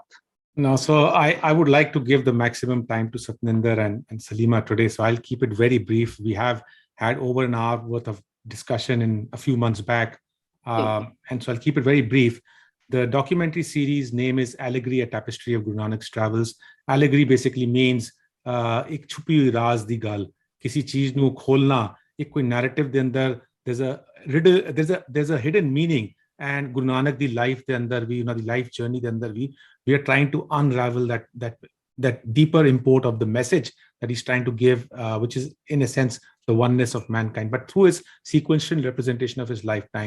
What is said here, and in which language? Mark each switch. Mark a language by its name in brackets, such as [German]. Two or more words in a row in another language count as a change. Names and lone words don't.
[English] No, so I would like to give the maximum time to Satninder and Salima today, so I'll keep it very brief. We have had over an hour worth of discussion in a few months back, and so I'll keep it very brief. The documentary series name is Allegory, a Tapestry of Guru Nanak's Travels. Allegory basically means [Punjabi] ਇੱਕ ਛੁਪੀ ਹੋਈ ਰਾਜ਼ ਦੀ ਗੱਲ, ਕਿਸੇ ਚੀਜ਼ ਨੂੰ ਖੋਲ੍ਹਣਾ, ਇੱਕ ਕੋਈ narrative ਦੇ ਅੰਦਰ [English] there's a riddle, there's a hidden meaning. And Guru Nanak, the life [Punjabi] ਦੇ ਅੰਦਰ [English] the life journey [Punjabi] ਦੇ ਅੰਦਰ [English] we are trying to unravel that deeper import of the message that he's trying to give, which is in a sense the oneness of mankind, but through his sequential representation of his lifetime.